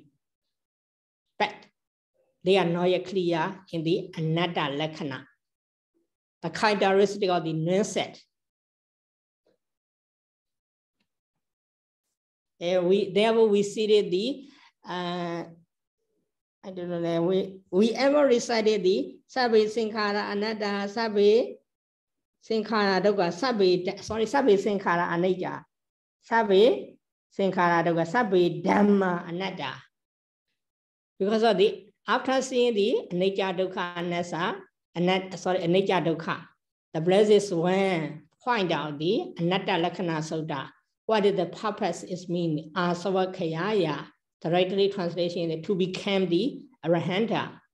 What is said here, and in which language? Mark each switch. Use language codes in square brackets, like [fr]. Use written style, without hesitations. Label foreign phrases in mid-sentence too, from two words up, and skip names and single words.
[en] But they are not yet clear in the [pi] Anatta Lakkhana, [en] the characteristic of the non-set. Therefore, we see the I don't know, we ever recited the [pi] Sabbe Sinkhara Anatta, Sabbe Sinkhara Dukkha, Sabbe Sinkhara Anicca, Sabbe Sinkhara Dukkha, Sabbe Dhamma Anatta. [en] Because of the, after seeing the [pi] Anicca Dukkha Anicca Dukkha, [en] the blessed one point out the Anatta Lakkhana Sutta. What is the purpose is mean? Asavakkhaya, the rightly translation is to become the Arahanta.